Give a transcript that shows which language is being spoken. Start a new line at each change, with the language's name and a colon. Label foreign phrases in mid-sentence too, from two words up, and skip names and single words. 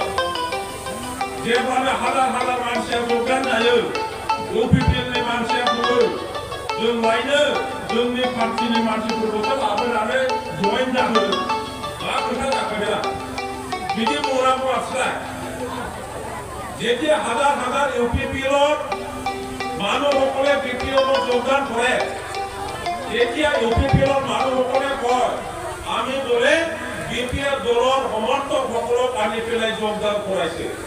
Bodo: जेब्लानो हाजार हाजार मानसिया जगदान जायो, इउपिपिएलनि मानसिया बुङो जों लायनो जोंनि पार्टिनि मानसिफोरखौसो लाबोनानै जइन जाहोदों। मा खोथा जाखो बेला? बिदि बुंनांगौ बाथ्रा।
Assamese: যেতিয়া হাজাৰ হাজাৰ ইউপিপিএলৰ মানুহসকলে বিপিএলত যোগদান কৰে, তেতিয়া ইউপিপিএলৰ মানুহসকলে কয় আমি বোলে বিপিএল দলৰ সমৰ্থকসকলক আনি পেলাই যোগদান কৰাইছে।